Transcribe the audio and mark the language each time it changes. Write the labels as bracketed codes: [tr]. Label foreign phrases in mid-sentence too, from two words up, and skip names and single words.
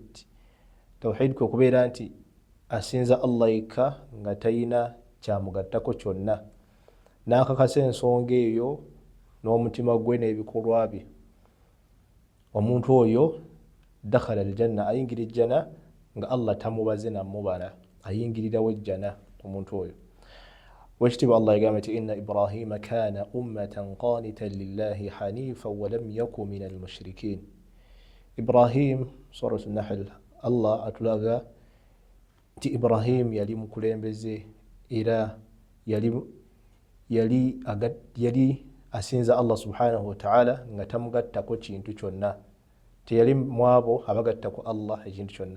[lg] Tawhid kwe kubeera nti asinza Allah yekka nga talina kyamugattako kyonna, n'akakasa ensonga eyo n'omutima gwe n'ebikolwa bye, omuntu oyo [ar] دخل الجنة, [lg] ayingira ejjana nga Allah tamubaze namubala, ayingirirawo ejjana omuntu oyo. Wekitiibwa Allah yagamba nti [ar] إن إبراهيم كان أمة قانتا لله حنيفا ولم يك من المشركين. [lg] Ibrahim, suratu Nahl, Allah atulaga nti Ibrahim yali mukulembeze era yali asinza Allah [ar] سبحانه وتعالى [lg] nga tamugattako kintu kyonna, teyali mwabo abagattako Allah ekintu kyonna.